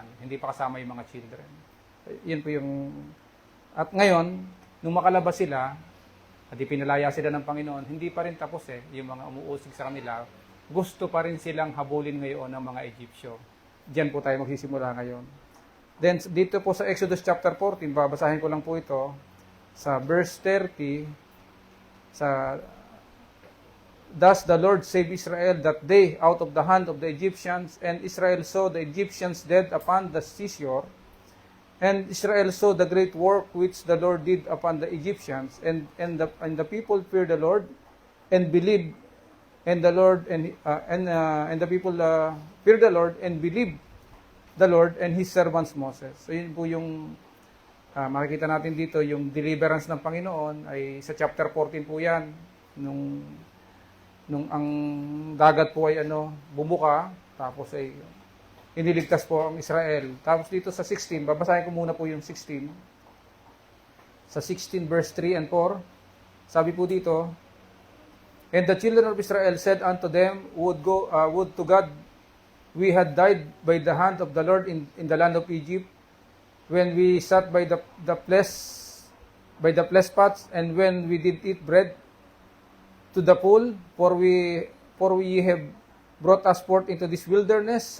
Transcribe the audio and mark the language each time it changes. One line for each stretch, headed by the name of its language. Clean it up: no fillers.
Filipino: Hindi pa kasama yung mga children. Yun po yung... At ngayon, nung makalabas sila, at ipinalaya sila ng Panginoon, hindi pa rin tapos yung mga umuusig sa kanila. Gusto pa rin silang habulin ngayon ng mga Egyptyo. Diyan po tayo magsisimula ngayon.
English: Then, dito po sa Exodus chapter 14, babasahin ko lang po ito, sa verse 30, Thus the Lord saved Israel that day out of the hand of the Egyptians, and Israel saw the Egyptians dead upon the seashore, and Israel saw the great work which the Lord did upon the Egyptians, and the people feared the Lord and believed in the Lord, and the people feared the Lord and believed the Lord and His servants Moses.
Filipino: So yun po yung makikita natin dito, yung deliverance ng Panginoon ay sa chapter 14 po yan, nung ang dagat po ay bumuka, tapos ay iniligtas po ang Israel. Tapos dito sa 16, babasahin ko muna po yung 16.
English: Sa 16 verse 3 and 4, sabi po dito, And the children of Israel said unto them, Would to God we had died by the hand of the Lord in the land of Egypt, when we sat by the flesh pots, and when we did eat bread to the pool, for we have brought us forth into this wilderness.